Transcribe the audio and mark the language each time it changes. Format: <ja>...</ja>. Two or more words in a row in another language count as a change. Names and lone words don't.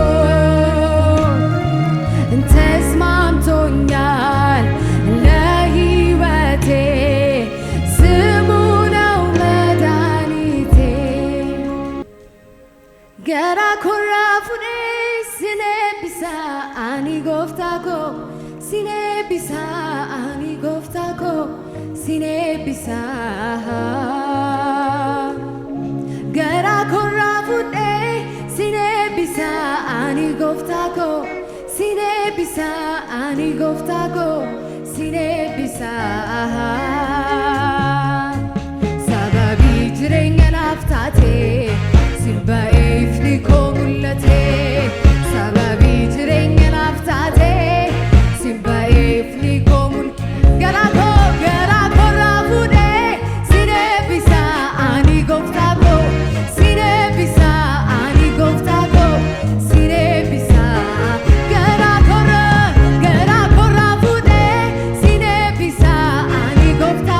<am>ተስማምቶኛል ለሕይወቴ ስሙ ነው መድኃኒቴ</am> <om>garaa koo raafunee sin eebbisa ani gooftaa koo sin eebbisa ani gooftaa koo sin eebbisa garaa koo raafunee sin eebbisa ani gooftaa koo sin eebbisa ani gooftaa koo sin eebbisa sababii jireenya naaf taate simba'eef ni koo mul'ate sababii jireenya naaf taate simba'eef ni koo mul'ate garaa koo raafudhee sin eebbisa ani gooftaa koo sin eebbisa ani gooftaa koo sin eebbisa garaa koo raafudhee sin eebbisa ani gooftaa</om>